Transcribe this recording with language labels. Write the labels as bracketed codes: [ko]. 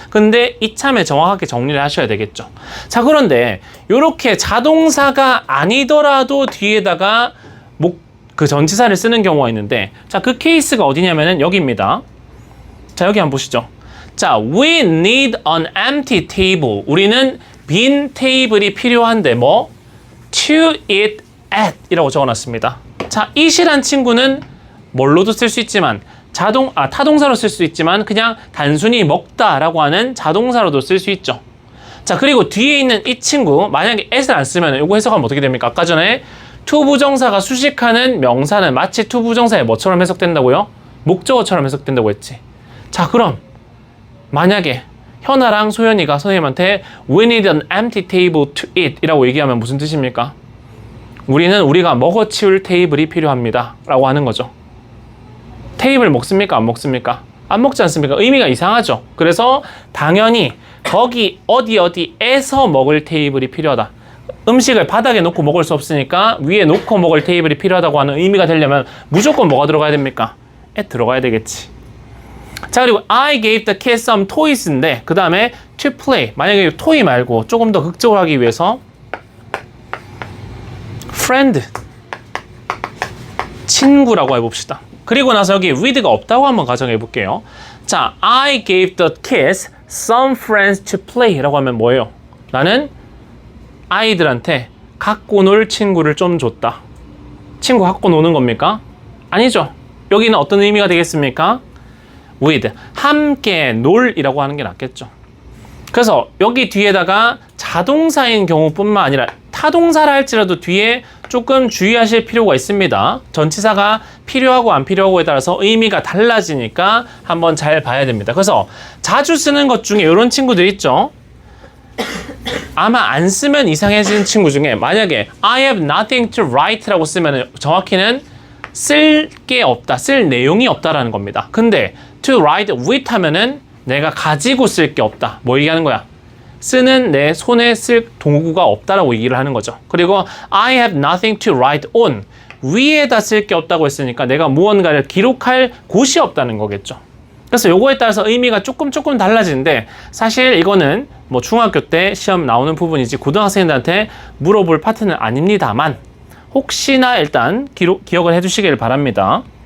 [ko] 근데 이참에 정확하게 정리를 하셔야 되겠죠. 자, 그런데 이렇게 자동사가 아니더라도 뒤에다가 그 전치사를 쓰는 경우가 있는데 자, 그 케이스가 어디냐면은 여기입니다. [en] 자, 여기 한번 보시죠. 자, we need an empty table. [ko] 우리는 빈 테이블이 필요한데 뭐? [en] to eat at [ko] 이라고 적어놨습니다. 자, eat이란 친구는 뭘로도 쓸 수 있지만 타동사로 쓸 수 있지만 그냥 단순히 먹다라고 하는 자동사로도 쓸 수 있죠. 자, 그리고 뒤에 있는 이 친구 만약에 at을 안 쓰면 이거 해석하면 어떻게 됩니까? 아까 전에 to 부정사가 수식하는 명사는 마치 to 부정사의 뭐처럼 해석된다고요? 목적어처럼 해석된다고 했지. 자, 그럼 만약에 현아랑 소연이가 선생님한테 [en] We need an empty table to eat [ko] 이라고 얘기하면 무슨 뜻입니까? 우리가 먹어치울 테이블이 필요합니다 라고 하는 거죠. 테이블 먹습니까? 안 먹습니까? 안 먹지 않습니까? 의미가 이상하죠. 그래서 당연히 거기 어디에서 먹을 테이블이 필요하다. 음식을 바닥에 놓고 먹을 수 없으니까 위에 놓고 먹을 테이블이 필요하다고 하는 의미가 되려면 무조건 뭐가 들어가야 됩니까? at 들어가야 되겠지. [en] 자, 그리고 I gave the kids some toys인데 [ko] 그 다음에 [en] to play. [ko] 만약에 toy 말고 조금 더 극적으로 하기 위해서 friend 친구라고 해봅시다. 그리고 나서 여기 with가 없다고 한번 가정해 볼게요. [en] 자, I gave the kids some friends to play [ko] 라고 하면 뭐예요? 나는 아이들한테 갖고 놀 친구를 좀 줬다. 친구 갖고 노는 겁니까? 아니죠. 여기는 어떤 의미가 되겠습니까? with, 함께 놀이라고 하는 게 낫겠죠. 그래서 여기 뒤에다가 자동사인 경우뿐만 아니라 타동사를 할지라도 뒤에 조금 주의하실 필요가 있습니다. 전치사가 필요하고 안 필요하고에 따라서 의미가 달라지니까 한번 잘 봐야 됩니다. 그래서 자주 쓰는 것 중에 이런 친구들 있죠. 아마 안 쓰면 이상해지는 친구 중에 만약에 [en] I have nothing to write [ko] 라고 쓰면 정확히는 쓸 게 없다, 쓸 내용이 없다라는 겁니다. 근데 [en] to write with [ko] 하면은 내가 가지고 쓸 게 없다. 뭐 얘기하는 거야? 쓰는 내 손에 쓸 도구가 없다라고 얘기를 하는 거죠. [en] 그리고 I have nothing to write on. [ko] 위에다 쓸 게 없다고 했으니까 내가 무언가를 기록할 곳이 없다는 거겠죠. 그래서 요거에 따라서 의미가 조금 달라지는데 사실 이거는 뭐 중학교 때 시험 나오는 부분이지 고등학생들한테 물어볼 파트는 아닙니다만 혹시나 일단 기억을 해주시길 바랍니다.